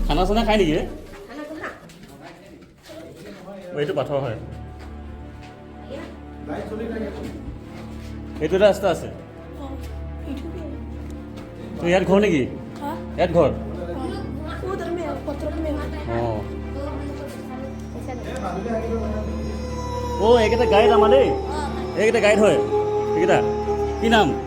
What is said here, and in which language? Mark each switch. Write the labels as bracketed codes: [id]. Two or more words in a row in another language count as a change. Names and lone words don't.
[as] চানা খাই নেকি এইটো পাথৰ হয় এইটো এটা ৰাস্তা আছে তো ইয়াত ঘৰ নেকি ইয়াত ঘৰ [hi] उधर में है, पत्थरों में है। [as] অঁ এইকেইটা গাইড আমাৰ দেই এইকেইটা গাইড হয় এইকেইটা কি নাম